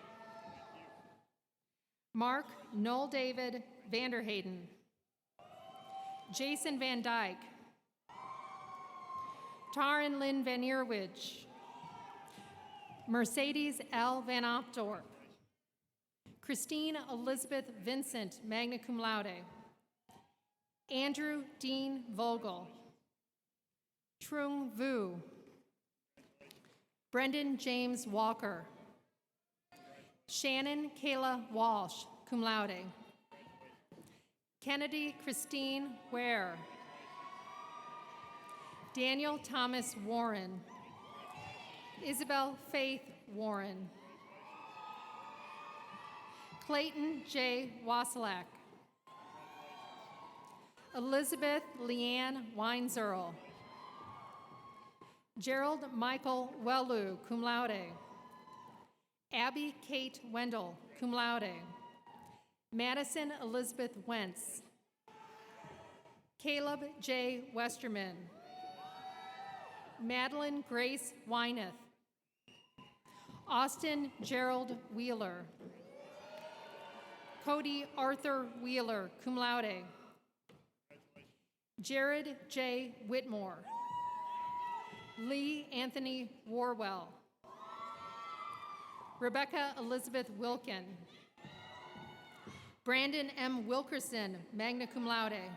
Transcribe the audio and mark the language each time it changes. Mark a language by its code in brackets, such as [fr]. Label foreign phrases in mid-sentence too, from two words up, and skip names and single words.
[en] Mark Noel David Vanderhayden. Jason Van Dyke. Taryn Lynn Van Eerwich. Mercedes L. Van Opdorp. Christine Elizabeth Vincent, [la] magna cum laude. [en] Andrew Dean Vogel. Trung Vu. Brendan James Walker. Shannon Kayla Walsh, [la] cum laude. [en] Kennedy Christine Ware. Daniel Thomas Warren. Isabel Faith Warren. Clayton J. Wasilak. Elizabeth Leanne Weinzerl. Gerald Michael Wellu, [la] cum laude. [en] Abby Kate Wendell, [la] cum laude. [en] Madison Elizabeth Wentz. Caleb J. Westerman. Madeline Grace Wyneth. Austin Gerald Wheeler. Cody Arthur Wheeler, [la] cum laude. [en] Jared J. Whitmore. Lee Anthony Warwell. Rebecca Elizabeth Wilkin. Brandon M. Wilkerson, [la] magna cum laude.